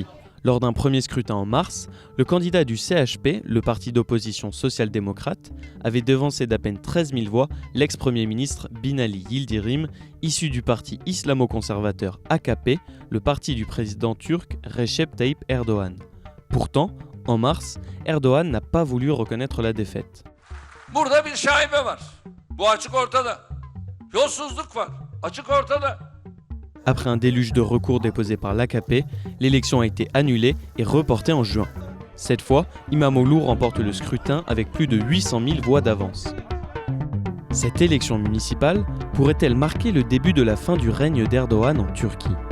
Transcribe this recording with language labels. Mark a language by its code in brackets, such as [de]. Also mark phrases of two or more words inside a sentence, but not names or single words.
[fr] Lors d'un premier scrutin en mars, le candidat du CHP, le parti d'opposition social-démocrate, avait devancé d'à peine 13 000 voix l'ex-premier ministre Binali Yildirim, issu du parti islamo-conservateur AKP, le parti du président turc Recep Tayyip Erdoğan. Pourtant, en mars, Erdoğan n'a pas voulu reconnaître la défaite. [tr] Burada bir şaibe var. Bu açık ortada. Yolsuzluk var. Açık ortada. [fr] Après un déluge de recours déposés par l'AKP, l'élection a été annulée et reportée en juin. Cette fois, İmamoğlu remporte le scrutin avec plus de 800 000 voix d'avance. Cette élection municipale pourrait-elle marquer le début de la fin du règne d'Erdoğan en Turquie ?